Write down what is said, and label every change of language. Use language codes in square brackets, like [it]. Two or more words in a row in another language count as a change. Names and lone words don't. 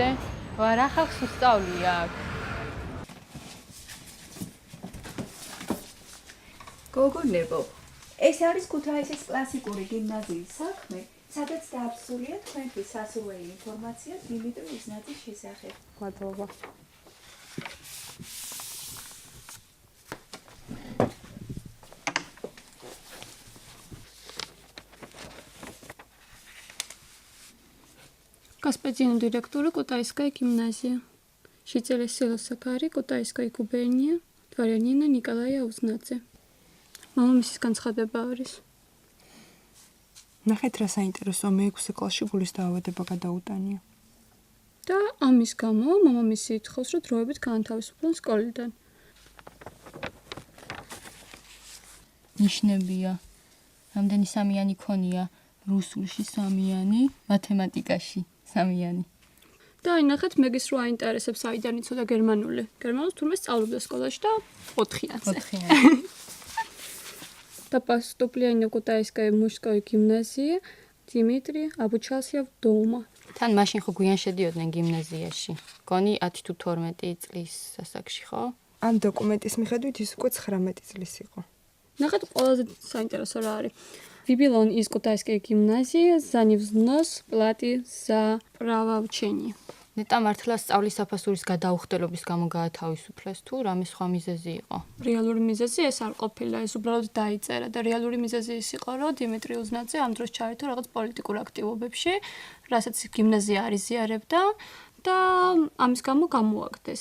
[ka] რა ხალხს უსწავლია აქ? გოგონებო, ეს არის ქუთაისის კლასიკური გიმნაზიის საქმე, სადაც დააბსურია თქვენთვის სასურველი ინფორმაცია დიმიტრი უზნაძის შესახებ. მადლობა. [ru] Господин директора Кутайской гимназии. Жители села Сакари, Кутайской губернии, дворянина Николая Узнадзе. [ka] მამამისის განცხადება არის. ნახეთ რა საინტერესო, მე-6 კლასში გულის დაავადება გადაუტანია. და ამის გამო მამამისი ითხოვს, რომ დროებით გაანთავისუფლონ სკოლიდან. ნიშნებია. რამდენი სამიანი ქონია? რუსულში სამიანი, მათემატიკაში სამიანი. და აი ნახეთ მეგის რო აინტერესებს აიდან იცოდა გერმანული. გერმანულს თურმე სწავლობდა სკოლაში და 4-იანზე. 4-იანი. [ru] Да поступление в Кутайской мужской гимназии Димитри обучался дома. [ka] თან მაშინ ხო გვიან შედიოდნენ გიმნაზიაში. გონი 10 თუ 12 წლის ასაკში ხო? ამ დოკუმენტის მიხედვით ის უკვე 19 წლის იყო. ნახეთ ყველაზე საინტერესო რა არის. [ru] Выбил из Кутайской гимназии за невзнос платы за правоучение. [ka] ნეტა მართლა სწავლის საფასურის გადაუხდელობის გამო გაათავისუფლეს თუ რამე სხვა მიზეზი იყო? რეალური მიზეზი ეს არ ყოფილა, ეს უბრალოდ დაიწერა და რეალური მიზეზი ის იყო, რომ დიმიტრი უზნაძე ამ დროს ჩაერთო რაღაც პოლიტიკურ აქტივობებში, რასაც გიმნაზია არ იზიარებდა და ამის გამო გამოაგდეს.